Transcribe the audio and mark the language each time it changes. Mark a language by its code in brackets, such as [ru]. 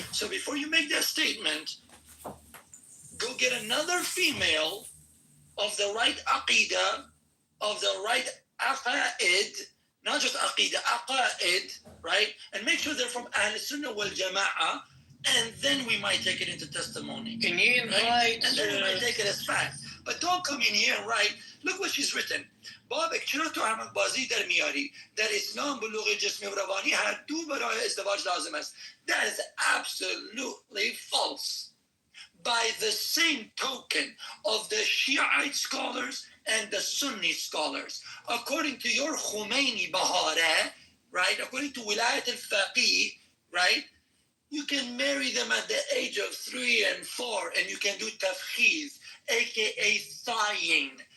[en] So before you make that statement, go get another female of the right aqidah, of the right aqaid, not just aqidah, aqaid, right? And make sure they're from Ahl Sunnah wal Jama'ah, and then we might take it into testimony. Can you invite? Right? And then we might take it as fact. But don't come in here and write, look what she's written. [fa] بابك چرا تو احمد بازی در میاری در اسلام بلوغ جسمی و روانی هر دو برای ازدواج لازم است. [en] That is absolutely false. By the same token of the Shiite scholars and the Sunni scholars. According to your Khomeini Bahara, right, according to Wilayat al-Faqih, right, you can marry them at the age of 3 and 4, and you can do tafkhiz, aka thighing.